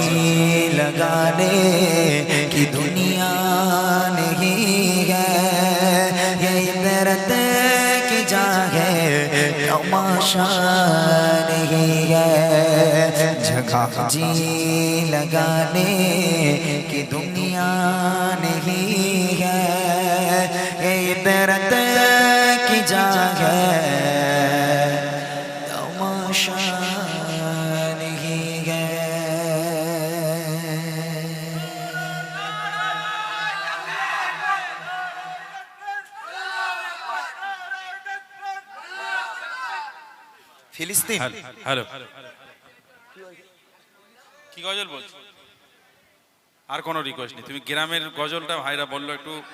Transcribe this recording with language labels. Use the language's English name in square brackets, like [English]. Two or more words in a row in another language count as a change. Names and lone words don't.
[Urdu] لگانے کی دنیا نہیں ہے یہ عبرت کی جا ہے تماشا نہیں ہے جگہ جی لگانے کی دنیا نہیں ہے یہ عبرت کی جا ہے تماشا نہیں ہے [Bangla] ফিলিস্তিন হ্যালো কি গজল বলছো আর কোনো রিকোয়েস্ট নেই তুমি গ্রামের গজলটা ভাইরা বললো একটু